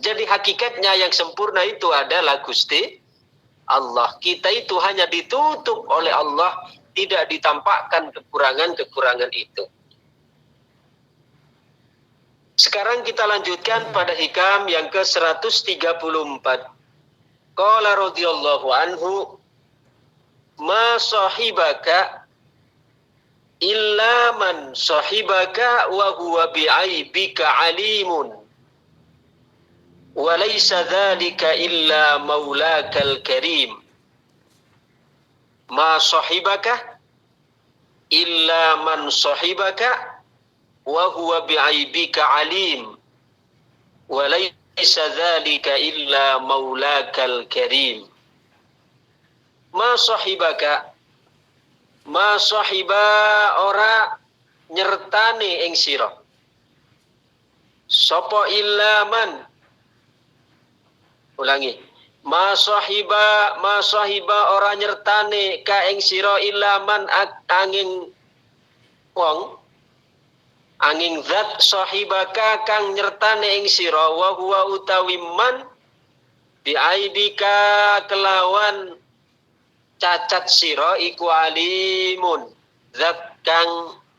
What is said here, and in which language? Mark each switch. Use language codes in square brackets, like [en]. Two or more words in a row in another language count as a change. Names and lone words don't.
[id] Jadi hakikatnya yang sempurna itu adalah Gusti Allah. Kita itu hanya ditutup oleh Allah, tidak ditampakkan kekurangan-kekurangan itu. Sekarang kita lanjutkan pada hikam yang ke-134. [ar] قال رضي الله عنه ما صحبك إلا من صحبك وهو بعيبك عليم. وليس ذلك إلا مولاك الكريم. ما صحبك إلا من صحبك وهو بعيبك عليم. وليس ذلك إلا مولاك الكريم. ما صحبك، ما صحب [jv] ora nyertane ing sira. Sapa [ar] إلا من, [jv] ulangi, ma sahiba ora nyertane ka ing sira [ar] إلا من [jv] angin wong angin zat sahibaka kang nyertane ing sira [ar] وهو [jv] utawi [ar] من بعيبك [jv] kelawan cacat sira iku alimun zat kang